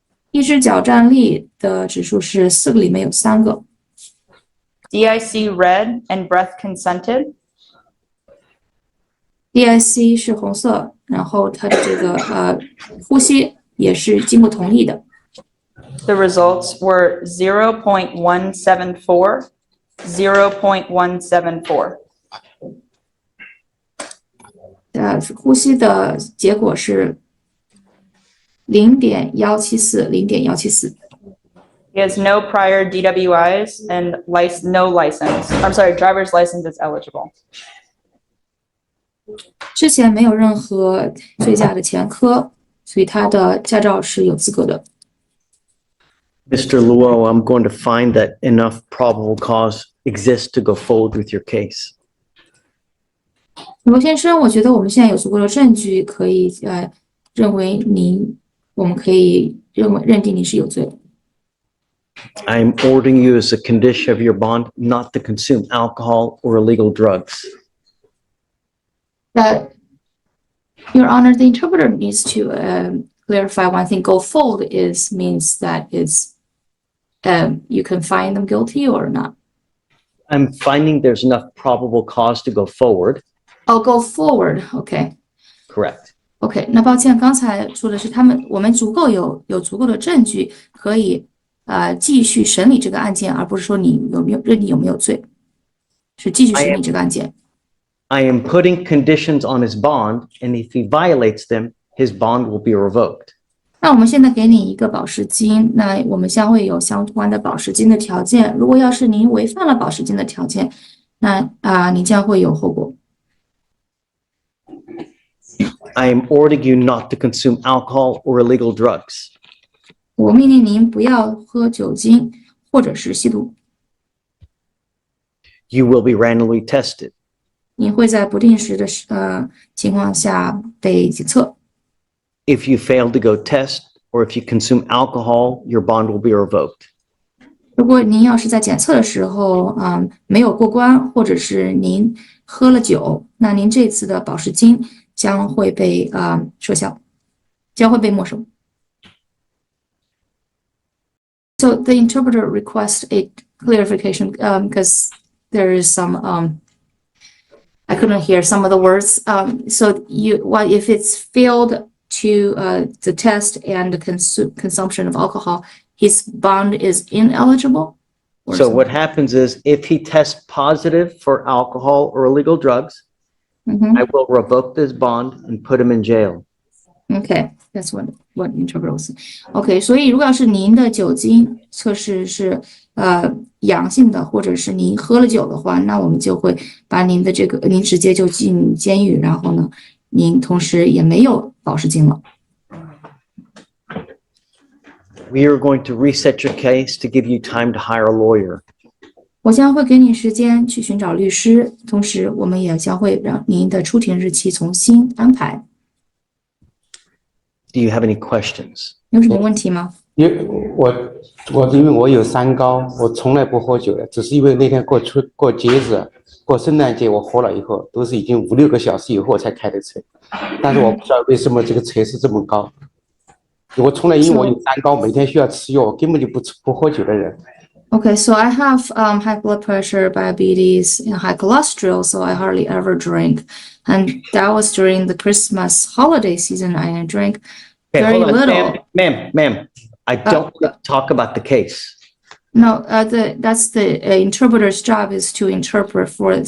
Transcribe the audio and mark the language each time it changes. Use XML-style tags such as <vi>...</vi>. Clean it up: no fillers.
<zh>一只脚站立的指数是4个里面有3个。</zh> <en>DIC red and breath consented.</en> <zh>DIC 是红色，然后它的这个呼吸也是经过同意的。</zh> <en>The results were 0.174, 0.174.</en> <zh>呼吸的结果是0.174，0.174。</zh> <en>He has no prior DWIs and no license. I'm sorry, driver's license is eligible.</en> <zh>之前没有任何醉驾的前科，所以他的驾照是有资格的。</zh> <en>Mr. Luo, I'm going to find that enough probable cause exists to go forward with your case.</en> <zh>罗先生，我觉得我们现在有足够的证据，可以认为我们可以认定你是有罪的。</zh> <en>I'm ordering you as a condition of your bond not to consume alcohol or illegal drugs. Your Honor, the interpreter needs to clarify one thing. Go forward means that it's you can find them guilty or not. I'm finding there's enough probable cause to go forward. Oh, go forward. Okay. Correct.</en> <zh>OK， 那抱歉，刚才说的是我们有足够的证据可以继续审理这个案件，而不是说你认定有没有罪，是继续审理这个案件。</zh> <en>I am putting conditions on his bond, and if he violates them, his bond will be revoked.</en> <zh>那我们现在给你一个保释金，那我们将会有相关的保释金的条件。如果要是您违反了保释金的条件，那你将会有后果。</zh> <en>I am ordering you not to consume alcohol or illegal drugs.</en> <zh>我命令您不要喝酒精或者是吸毒。</zh> <en>You will be randomly tested.</en> <zh>你会在不定时的情况下被检测。</zh> <en>If you fail to go test or if you consume alcohol, your bond will be revoked.</en> <zh>如果您要是在检测的时候没有过关，或者是您喝了酒，那您这次的保释金将会被撤销，将会被没收。</zh> <en>So the interpreter requests a clarification because there is some I couldn't hear some of the words. So if it's failed to the test and the consumption of alcohol, his bond is ineligible? Or So what something? happens is if he tests positive for alcohol or illegal drugs, Mhm. I will revoke this bond and put him in jail. Okay, that's what interpreter was.</en> <zh>OK， 所以如果要是您的酒精测试是阳性的，或者是您喝了酒的话，那我们就会把您的您直接就进监狱，然后呢，您同时也没有保释金了。</zh> <en>We are going to reset your case to give you time to hire a lawyer.</en> <zh>我将会给你时间去寻找律师，同时我们也将会让您的出庭日期重新安排。</zh> <en>Do you have any questions?</en> <zh>有什么问题吗？因为我有三高，我从来不喝酒的，只是因为那天过节日，过圣诞节我喝了以后，都是已经5-6个小时以后才开的车，但是我不知道为什么这个车是这么高。我从来因为我有三高，每天需要吃药，我根本就不喝酒的人。</zh> <en>Okay, so I have high blood pressure, diabetes, and high cholesterol, so I hardly ever drink. And that was during the Christmas holiday season. I drank Okay, very hold on, little. ma'am. I don't want to talk about the case. No, that's the interpreter's job is to interpret for it.</en>